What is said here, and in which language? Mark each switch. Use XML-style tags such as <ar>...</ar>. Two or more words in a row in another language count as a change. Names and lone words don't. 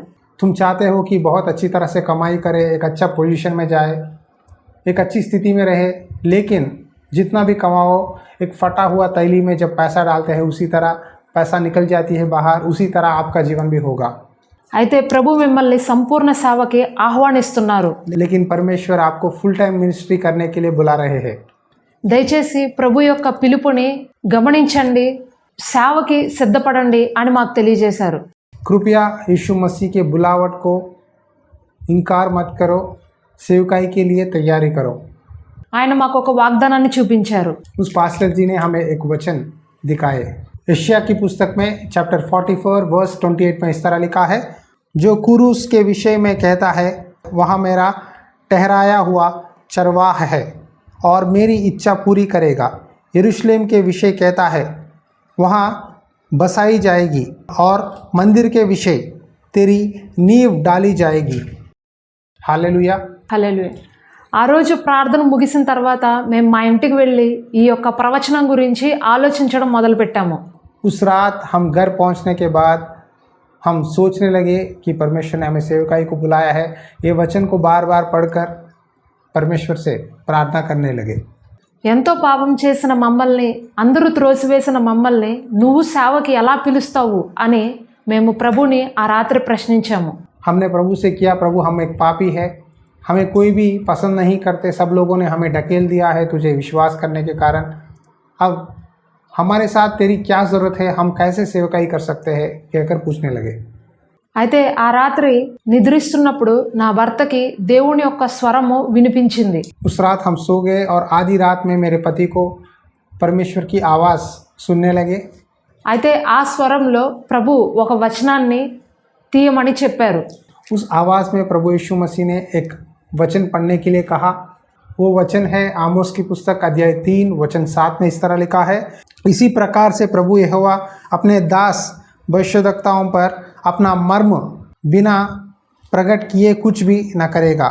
<hi>तुम चाहते हो कि बहुत अच्छी तरह से कमाई करे, एक अच्छा पोजीशन में जाए, एक अच्छी स्थिति में रहे, लेकिन जितना भी कमाओ एक फटा हुआ तैली में जब पैसा डालते हैं उसी तरह पैसा निकल जाती है बाहर, उसी तरह आपका जीवन भी होगा।</hi> <te>అయితే ప్రభు మిమ్మల్ని సంపూర్ణ సేవకి ఆహ్వానిస్తున్నారు.</te> <hi>लेकिन परमेश्वर आपको</hi> <en>full time ministry</en> <hi>करने के लिए बुला रहे हैं।</hi> <te>దయచేసి ప్రభు యొక్క పిలుపుని గమనించండి, సేవకి సిద్ధపడండి అని మాకు తెలియజేశారు.</te> <hi>कृपया यीशु मसीह के बुलावट को इनकार मत करो, सेवकाई के लिए तैयारी करो।</hi> <te>ఆయన మాకు ఒక వాగ్దానాన్ని చూపించారు.</te> <hi>उस पास्टर जी ने हमें एक वचन दिखाए। यशायाह की पुस्तक में चैप्टर 44 वर्स 28 में इस तरह लिखा है, जो कुरूस के विषय में कहता है वहाँ मेरा ठहराया हुआ चरवाह है और मेरी इच्छा पूरी करेगा। यरूशलेम के विषय कहता है वहाँ बसाई जाएगी और मंदिर के विषय तेरी नींव डाली जाएगी। हालेलुया।</hi> <te>హల్లెలూయా. ఆ రోజు ప్రార్థన ముగిసిన తర్వాత మేము మా ఇంటికి వెళ్ళి ఈ యొక్క ప్రవచనం గురించి ఆలోచించడం మొదలుపెట్టాము.</te> <hi>उस रात हम घर पहुंचने के बाद हम सोचने लगे कि परमेश्वर ने हमें सेवकाई को बुलाया है। ये वचन को बार बार पढ़कर परमेश्वर से प्रार्थना करने लगे।</hi> <te>ఎంతో పాపం చేసిన మమ్మల్ని, అందరూ త్రోసివేసిన మమ్మల్ని నువ్వు సేవకి ఎలా పిలుస్తావు అని మేము ప్రభుని ఆ రాత్రి ప్రశ్నించాము.</te> <hi>हमने प्रभु से किया, प्रभु हम एक पापी है, हमें कोई भी पसंद नहीं करते, सब लोगों ने हमें ढकेल दिया है तुझे विश्वास करने के कारण। अब हमारे साथ तेरी क्या ज़रूरत है, हम कैसे सेवकाई कर सकते हैं, कहकर पूछने लगे।</hi> <te>అయితే ఆ రాత్రి నిద్రిస్తున్నప్పుడు నా భర్తకి దేవుని యొక్క స్వరము వినిపించింది.</te> <hi>उस रात हम सो गए और आधी रात में मेरे पति को परमेश्वर की आवाज़ सुनने लगे।</hi> <te>అయితే ఆ స్వరంలో ప్రభు ఒక వచనాన్ని తీయమని చెప్పారు.</te> <hi>उस आवाज़ में प्रभु यीशु मसीह ने एक वचन पढ़ने के लिए कहा। वो वचन है आमोस की पुस्तक अध्याय 3 वचन 7 में इस तरह लिखा है, इसी प्रकार से प्रभु यहोवा अपने दास भविष्यद्वक्ताओं पर अपना मर्म बिना प्रकट किए कुछ भी न करेगा।</hi>